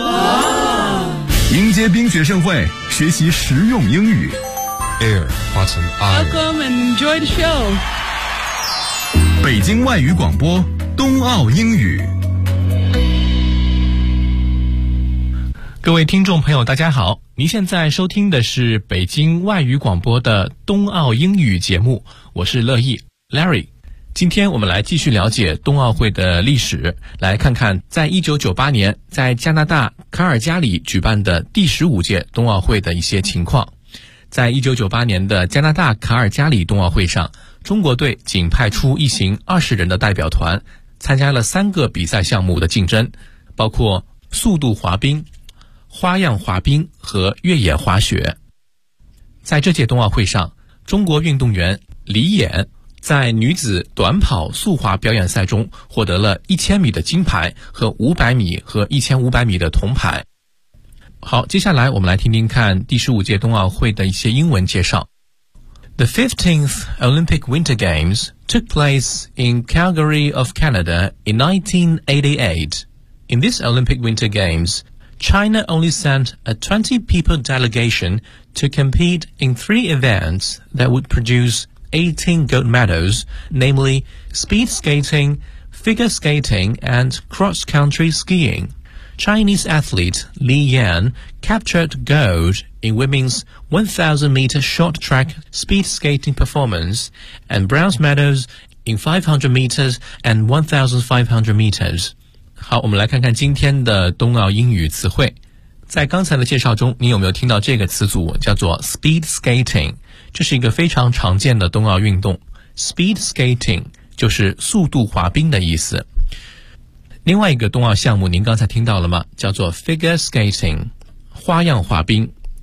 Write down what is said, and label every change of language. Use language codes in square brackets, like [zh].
[en] Air, welcome and enjoy the show. [zh] 北京外语广播，冬奥英语。各位听众朋友，大家好！您现在收听的是北京外语广播的冬奥英语节目，我是乐意 Larry。今天我们来继续了解冬奥会的历史，来看看在1998年在加拿大卡尔加里举办的第15届冬奥会的一些情况。在1998年的加拿大卡尔加里冬奥会上，中国队仅派出一行20人的代表团，参加了三个比赛项目的竞争，包括速度滑冰、花样滑冰和越野滑雪。在这届冬奥会上，中国运动员李演在女子短跑速滑表演赛中获得了1000米的金牌和500米和1500米的铜牌。好，接下来我们来听听看第15届冬奥会的一些英文介绍。 [en] The 15th Olympic Winter Games took place in Calgary of Canada in 1988. In this Olympic Winter Games, China only sent a 20-people delegation to compete in 3 events that would produce 18 gold medals, namely speed skating, figure skating, and cross-country skiing. Chinese athlete Li Yan captured gold in women's 1,000-meter short track speed skating performance and bronze medals in 500 meters and 1,500 meters. [zh] 好，我们来看看今天的冬奥英语词汇。在刚才的介绍中，你有没有听到这个词组叫做 speed skating？这是一个非常常见的冬奥运动， speed skating 就是速度滑冰的意思。另外一个冬奥项目您刚才听到了吗？叫做 figure skating， 花样滑冰。